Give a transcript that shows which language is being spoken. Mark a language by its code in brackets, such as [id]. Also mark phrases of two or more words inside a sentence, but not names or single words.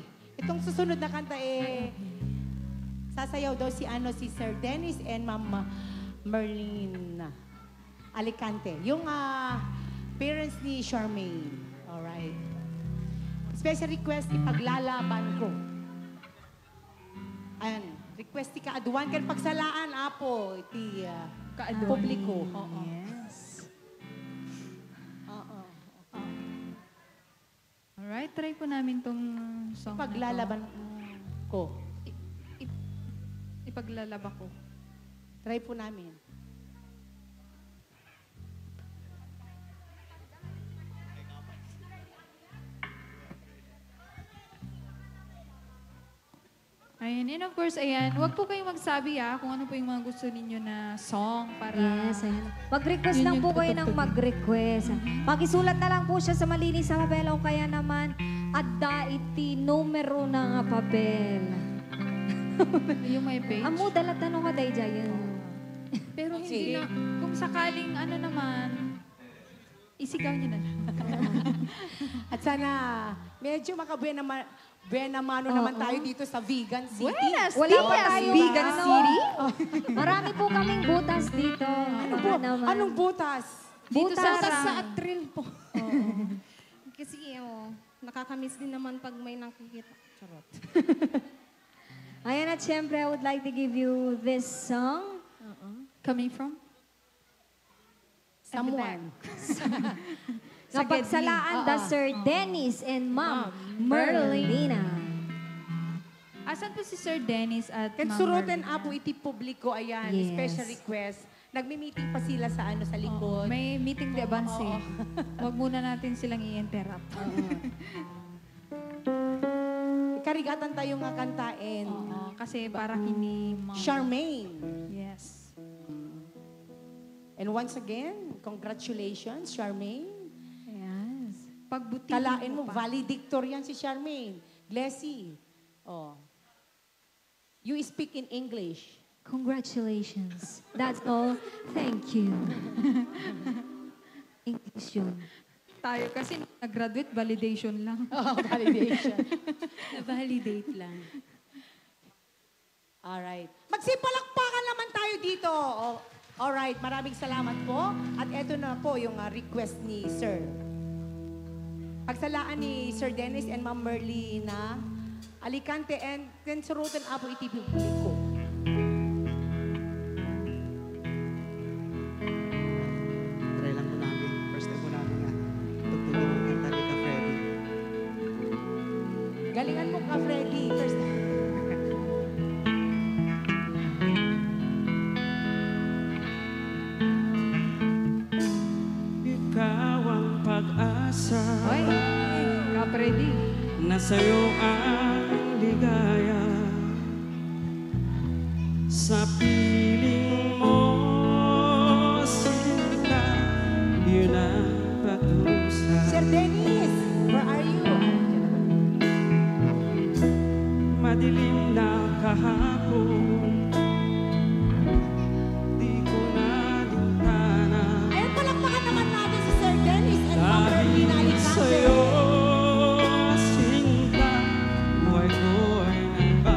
[tl] Itong susunod na kanta sasayaw daw si Sir Dennis and Ma'am Merlin Alicante. Yung parents ni Charmaine. [en] Alright. Special request, [tl] ipaglalaban ko. Ayan. [ilo] Request ti kaaduan kan pagsalaan, apo. Iti publiko. Oo. [en] Yes. [tl] Oo. Alright, try po namin tong song Paglalaban ko. Ipaglalaba ko. Try po namin. Ayan, and of course, ayan, huwag po kayong magsabi kung ano po yung mga gusto ninyo na song para... Yes, ayan. Mag-request Yun lang yung po kayo ng tutugtugin. mag-request. Pakisulat na lang po siya sa malinis sa papel o kaya naman [ilo] adda iti numero na nga papel. [tl] yung may page. Amo, dala tanong ka day dyan. Pero hindi na, kung sakaling ano naman, isigaw nyo na lang. At sana, medyo makabuena mano naman tayo dito sa Vegan City. Buenas Wala pa dias, tayo, Vegan ano? City. Marami po kaming butas dito. Anong butas? Dito Butas. sa Butas sa Sarang. atril po. Kasi, nakakamiss din naman pag may nakikita. Charot. Ayan at syempre, [en] I would like to give you this song. Coming from? Someone. [ilo] Napagsalaan da Sir Dennis and Ma'am Merlina. [tl] Asan po si Sir Dennis at [ilo] Kan [tl] Ma'am [ilo] surutan [tl] Merlina? [ilo] apo iti publiko, ayan, [en] Yes. special request. [tl] Nagmi-meeting pa sila sa sa Oo, likod. may meeting de avance Oo. Huwag muna natin silang i-interrupt. [ilo] Karigatan tayo nga kantain. Oo, kasi para kini Ma'am. Charmaine. [en] Yes. And once again, congratulations, Charmaine. [tl] Yes. Pagbutihin Kalain mo, pa. valedictorian si Charmaine. Glessy. [en] Oh. You speak in English. Congratulations. That's all. Thank you. [tl] English yun. Tayo kasi nag-graduate, validation lang. Oh, validation. Na-validate lang. [en] Alright. [tl] Magsipalakpakan naman tayo dito. Oh, alright, maraming salamat po. At eto na po yung request ni Sir. [ilo] Pagsalaan ni Sir Dennis and Ma'am Merlina Alicante and surutan apo iti publiko. [tl] Try lang po namin. First time po namin nga. Tugtugin ng kanta ni Ka Freddy. Galingan mo ka, Freddy. First Ikaw ang pag-asa Hoy, ka-ready. na sa'yo ang ligaya. Sa piling mo, sinta, yun ang parusa. Sir Dennis, [en] where are you? [tl] Madilim na kahapon, di ko na lintana. Ayan, palakpakan naman natin si Sir Dennis and Ma'am Merlina Dahil Alicante. sa'yo, sinta, buhay ko ay